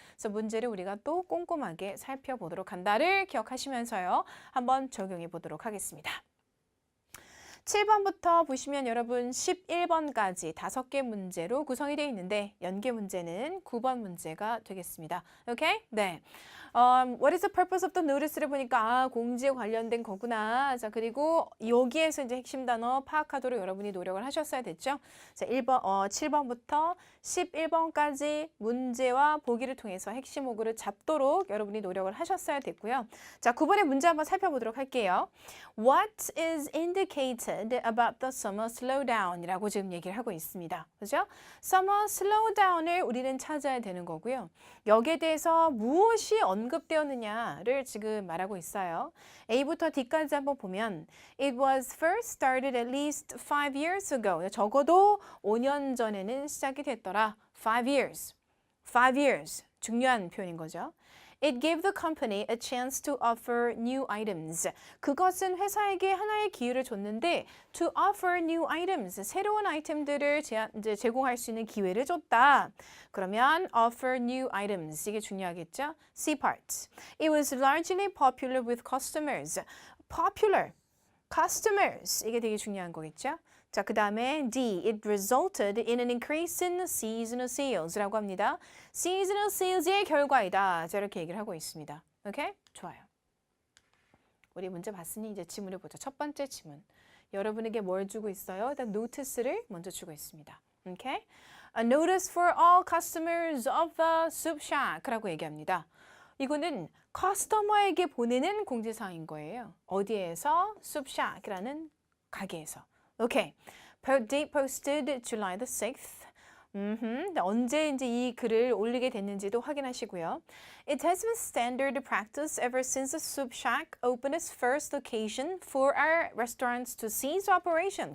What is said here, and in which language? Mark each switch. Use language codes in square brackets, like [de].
[ko] 그래서 문제를 우리가 또 꼼꼼하게 살펴보도록 한다를 기억하시면서요. 한번 적용해 보도록 하겠습니다. 7번부터 보시면 여러분 11번까지 5개 문제로 구성이 되어 있는데 연계 문제는 9번 문제가 되겠습니다. 오케이? 네. [en] What is the purpose of the notice를 [ko] 보니까 공지에 관련된 거구나. 자, 그리고 여기에서 이제 핵심 단어 파악하도록 여러분이 노력을 하셨어야 됐죠. 자, 7번부터 11번까지 문제와 보기를 통해서 핵심 어구를 잡도록 여러분이 노력을 하셨어야 됐고요. 자, 9번의 문제 한번 살펴보도록 할게요. [en] What is indicated about the summer slowdown? [ko] 이라고 지금 얘기를 하고 있습니다. 그죠? summer slowdown을 우리는 찾아야 되는 거고요. 여기에 대해서 무엇이 언급되었느냐를 지금 말하고 있어요. A부터 D까지 한번 보면 [en] It was first started at least 5 years ago. [ko] 적어도 5년 전에는 시작이 됐더라. [en] 5 years. 5 years. [ko] 중요한 표현인 거죠. [en] It gave the company a chance to offer new items. [ko] 그것은 회사에게 하나의 기회를 줬는데 [en] to offer new items. [ko] 새로운 아이템들을 이제 제공할 수 있는 기회를 줬다. [en] 그러면 offer new items. [ko] 이게 중요하겠죠? C part. [en] It was largely popular with customers. Popular. Customers. [ko] 이게 되게 중요한 거겠죠? 자, 그 다음에 [en] D, it resulted in an increase in seasonal sales [ko] 라고 합니다. seasonal sales의 결과이다. 자, 이렇게 얘기를 하고 있습니다. 오케이? 좋아요. 우리 문제 봤으니 이제 지문을 보자. 첫 번째 지문. 여러분에게 뭘 주고 있어요? 일단 notice를 먼저 주고 있습니다. 오케이? [en] A notice for all customers of the soup shack [ko] 라고 얘기합니다. 이거는 커스터머에게 보내는 공지사항인 거예요. 어디에서? soup shack이라는 가게에서. [en] 오케이. Date posted July the 6th. [ko] 언제 이제 이 글을 올리게 됐는지도 확인하시고요. [en] It has been standard practice ever since the Soup Shack opened its first location for our restaurants to cease operation.